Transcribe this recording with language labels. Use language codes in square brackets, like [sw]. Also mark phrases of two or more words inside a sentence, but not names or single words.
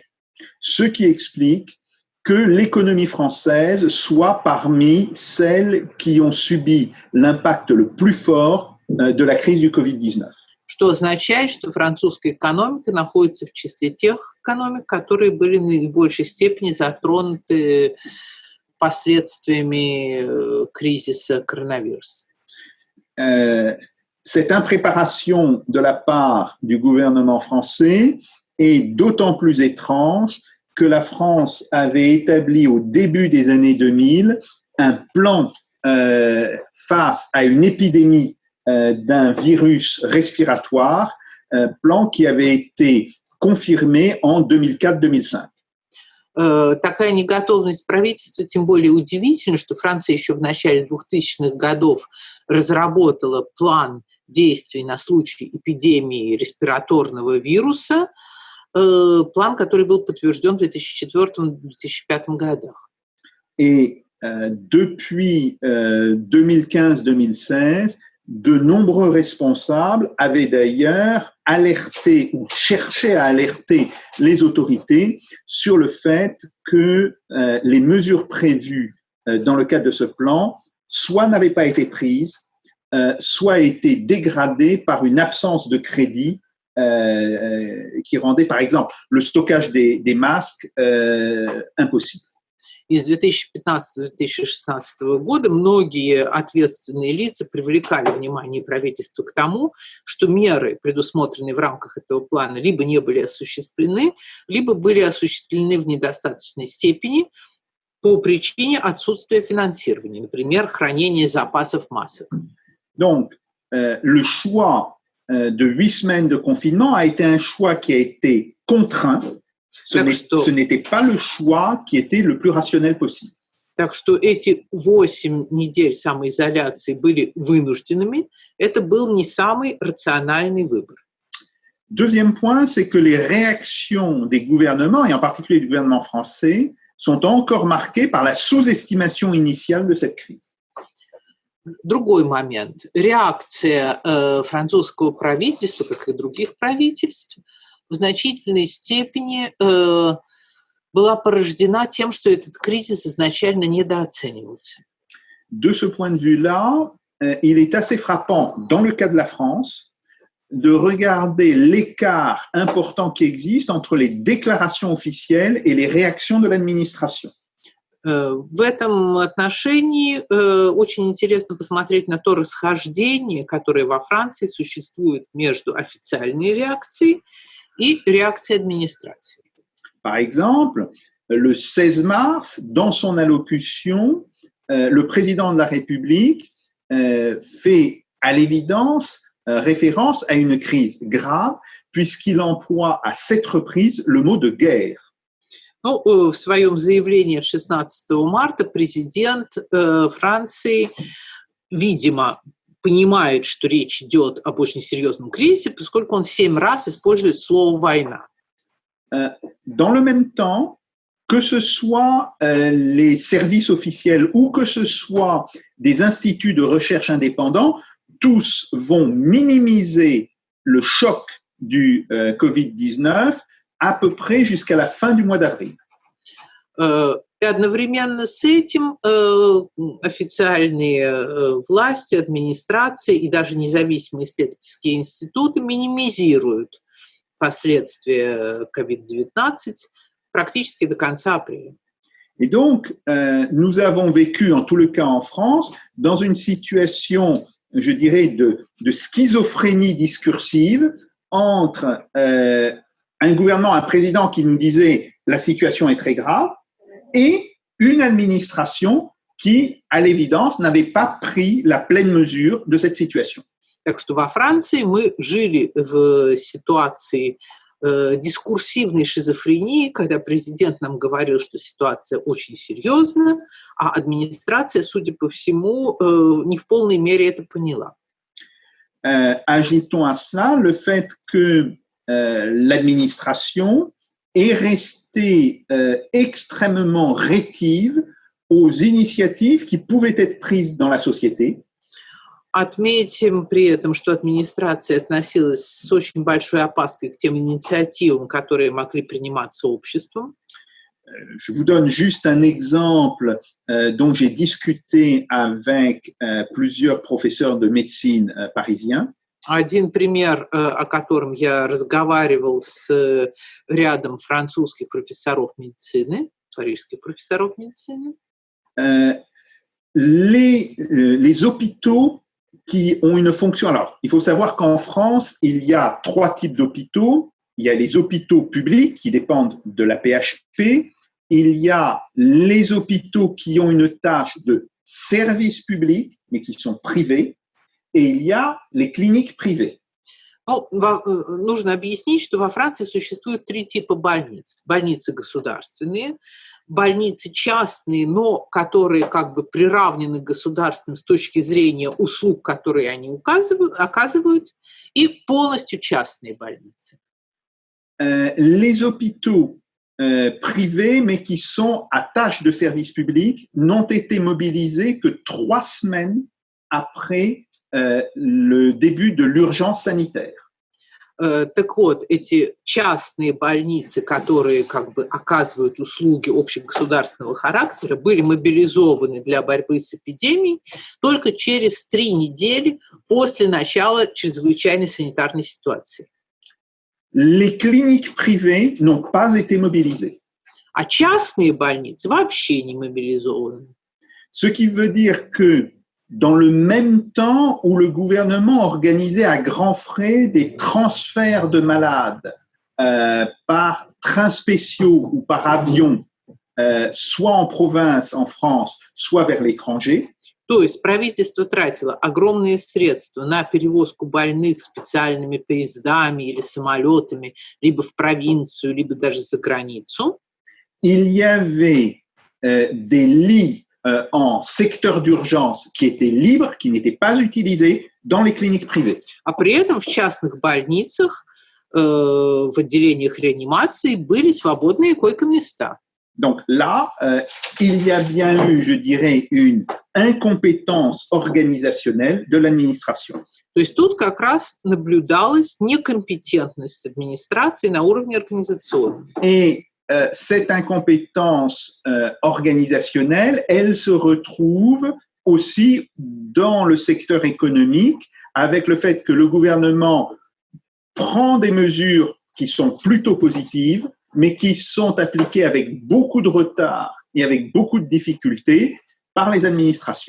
[fr] Ce qui explique que l'économie française soit parmi celles qui ont subi l'impact le plus fort de la crise du Covid-19. [ru] Что означает, что французская экономика находится в числе тех экономик, которые были в наибольшей степени затронуты последствиями кризиса коронавируса. [fr] Cette impréparation de la part du gouvernement français est d'autant plus étrange que la France avait établi au début des années 2000 un plan face à une épidémie d'un virus respiratoire, plan qui avait été confirmé en 2004-2005. [ru] Такая неготовность правительства, тем более удивительно, что Франция еще в начале 2000-х годов разработала план действий на случай эпидемии респираторного вируса, план, который был подтвержден в 2004-2005 годах. [fr] Et depuis 2015-2016, de nombreux responsables avaient d'ailleurs alerté ou cherché à alerter les autorités sur le fait que les mesures prévues dans le cadre de ce plan soit n'avaient pas été prises, soit étaient dégradées par une absence de crédit qui rendait, par exemple, le stockage des masques impossible. [ru] И с 2015-2016 года многие ответственные лица привлекали внимание правительства к тому, что меры, предусмотренные в рамках этого плана, либо не были осуществлены, либо были осуществлены в недостаточной степени по причине отсутствия финансирования, например, хранения запасов масок. [fr] Donc, le choix de 8 semaines de confinement a été un choix qui a été contraint. Ce n'était pas le choix qui était le plus rationnel possible. [ru] Так что эти 8 недель самоизоляции были вынужденными. Это был не самый рациональный выбор. [fr] Deuxième point, c'est que les réactions des gouvernements, et en particulier du gouvernement français, sont encore marquées par la sous-estimation initiale de cette crise. [ru] Другой момент. Реакция французского правительства, как и других правительств, в значительной степени была порождена тем, что этот кризис изначально недооценивался. [fr] De ce point de vue-là, il est assez frappant, dans le cas de la France, de regarder l'écart important qui existe entre les déclarations officielles et les réactions de l'administration. [ru] В этом отношении очень интересно посмотреть на то расхождение, которое во Франции существует между официальной реакцией и реакцией администрации. [fr] Par exemple, le 16 mars, dans son allocution, le président de la République fait à l'évidence référence à une crise grave puisqu'il emploie à 7 reprises le mot de guerre. [ru] Ну, в своем заявлении от 16 марта президент Франции, видимо, понимает, что речь идет об очень серьезном кризисе, поскольку он 7 раз использует слово «война». [fr] Dans le même temps, que ce soit les services officiels ou que ce soit des instituts de recherche indépendants, tous vont minimiser le choc du Covid-19 à peu près jusqu'à la fin du mois d'avril. [ru] И одновременно с этим официальные власти, администрации и даже независимые исследовательские институты минимизируют последствия COVID-19 практически до конца апреля. [fr] Et donc, nous avons vécu, en tout le cas en France, dans une situation, je dirais, de schizophrénie discursive entre un gouvernement, un président qui nous disait « la situation est très grave » et une administration qui, à l'évidence, n'avait pas pris la pleine mesure de cette situation. [ru] Так что во Франции мы жили в ситуации дискурсивной шизофрении, когда президент нам говорил, что ситуация очень серьезная, а администрация, судя по всему, не в полной мере это поняла. [fr] Ajoutons à cela le fait que l'administration est restée extrêmement rétive aux initiatives qui pouvaient être prises dans la société. [ru] Отметим при этом, что администрация относилась с очень большой опаской к тем инициативам, которые могли приниматься обществом. [fr] Je vous donne juste un exemple dont j'ai discuté avec plusieurs professeurs de médecine parisiens. [ru] Один пример, о котором я разговаривал с рядом французских профессоров медицины, парижских профессоров медицины. [fr] Les hôpitaux qui ont une fonction. Alors, il faut savoir qu'en France, il y a 3 types d'hôpitaux. Il y a les hôpitaux publics qui dépendent de la PHP. Il y a les hôpitaux qui ont une tâche de service public, mais qui sont privés. Et il y a les cliniques privées. [ru] Ну, нужно объяснить, что во Франции существует 3 типа больниц. Больницы государственные, больницы частные, но которые как бы приравнены к государственным с точки зрения услуг, которые они оказывают, и полностью частные больницы. [fr] Les hôpitaux privés, mais qui sont à tâche de service public, n'ont été mobilisés que 3 semaines après le début de l'urgence sanitaire. [ru] Так вот, эти частные больницы, которые как бы оказывают услуги общегосударственного характера, были мобилизованы для борьбы с эпидемией только через 3 недели после начала чрезвычайной санитарной ситуации. [fr] Les cliniques privées n'ont pas été mobilisées. [ru] А частные больницы вообще не мобилизованы. [fr] Ce qui veut dire que dans le même temps où le gouvernement organisait à grands frais des transferts de malades par trains spéciaux ou par avion, soit en province, en France, soit vers l'étranger. [ru] То есть правительство тратило огромные средства на перевозку больных специальными поездами или самолетами, либо в провинцию, либо даже за границу. [fr] Il y avait des lits en secteur d'urgence qui étaient libres, qui n'étaient pas utilisés dans les cliniques privées. [ru] А при этом в частных больницах, в отделениях реанимации были свободные койко-места. [fr] Donc là, il y a bien eu, je dirais, une incompétence organisationnelle de l'administration. [ru] То есть тут как раз наблюдалась некомпетентность администрации на уровне организационном. [fr] Et cette incompétence organisationnelle, elle se retrouve aussi dans le secteur économique, avec le fait que le gouvernement prend des mesures qui sont plutôt positives, mais qui sont appliquées avec beaucoup de retard et avec beaucoup de difficultés par les administrations.